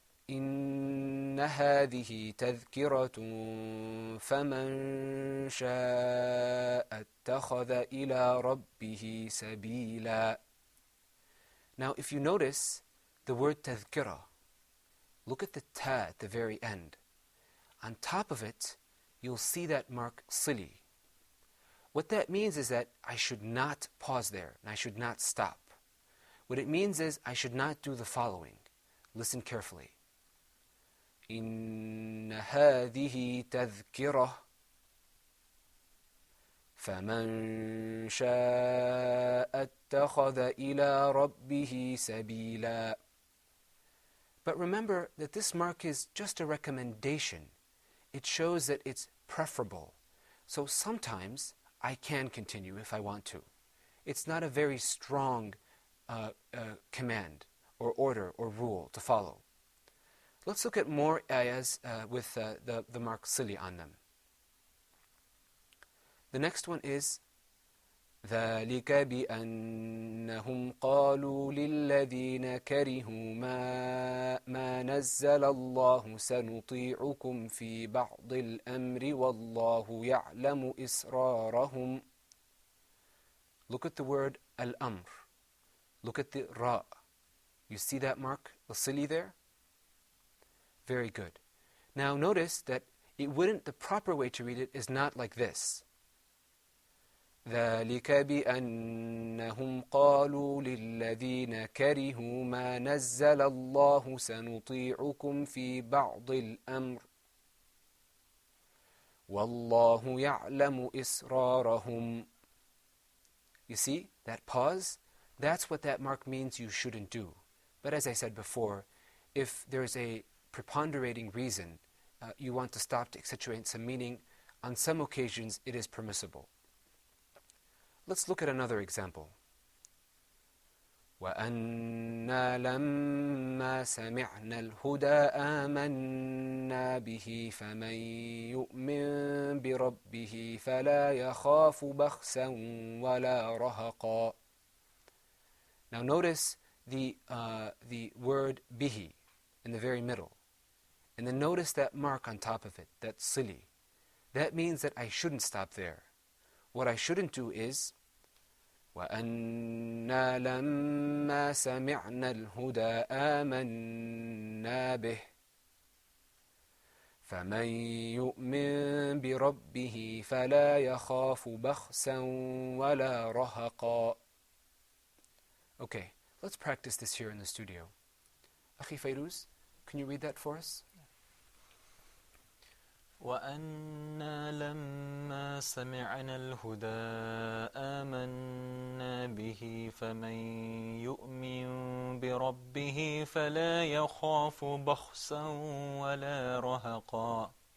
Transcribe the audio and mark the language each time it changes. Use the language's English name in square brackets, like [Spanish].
[Arabic] إن هذه تذكرة فمن شاء اتخذ إلى ربه سبيلا. [English] Now if you notice the word tadhkira, look at the ta at the very end. On top of it, you'll see that mark sili. What that means is that I should not pause there, and I should not stop. What it means is I should not do the following. Listen carefully. [Arabic] إن هذه تذكرة فمن شاء اتخذ إلى ربه سبيلا. [English] But remember that this mark is just a recommendation. It shows that it's preferable. So sometimes I can continue if I want to. It's not a very strong command or order or rule to follow. Let's look at more ayahs with the mark sili on them. The next one is [Arabic] ذلك بأنهم قالوا للذين كرهوا ما نزل الله سنطيعكم في بعض الأمر والله يعلم إسرارهم. [English] Look at the word al-amr. Look at the ra. You see that mark, the sili there? Very good. Now notice that the proper way to read it is not like this. [Arabic] ذلك بأنهم قالوا للذين كرهوا ما نزل الله سنطيعكم في بعض الأمر والله يعلم إسرارهم. [English] You see that pause? That's what that mark means you shouldn't do. But as I said before, if there's a preponderating reason you want to stop to accentuate some meaning, on some occasions it is permissible. Let's look at another example. [Arabic] وَأَنَّا لَمَّا سَمِعْنَا الْهُدَى آمَنَّا بِهِ فَمَنْ يُؤْمِنْ بِرَبِّهِ فَلَا يَخَافُ بَخْسًا وَلَا رَهَقًا. [English] Now notice the word bihi in the very middle. And then notice that mark on top of it, that sili. That means that I shouldn't stop there. What I shouldn't do is [Arabic] وَأَنَّا لَمَّا سَمِعْنَا الْهُدَى آمَنَّا بِهِ فَمَنْ يُؤْمِنْ بِرَبِّهِ فَلَا يَخَافُ بَخْسًا وَلَا رَهَقًا. [English] Okay, let's practice this here in the studio. Akhi Fairuz, can you read that for us? [Arabic] وأنا لما سمعنا الهدى آمنا به فمن يؤمن بربه فلا يخاف بخسا ولا رهقا.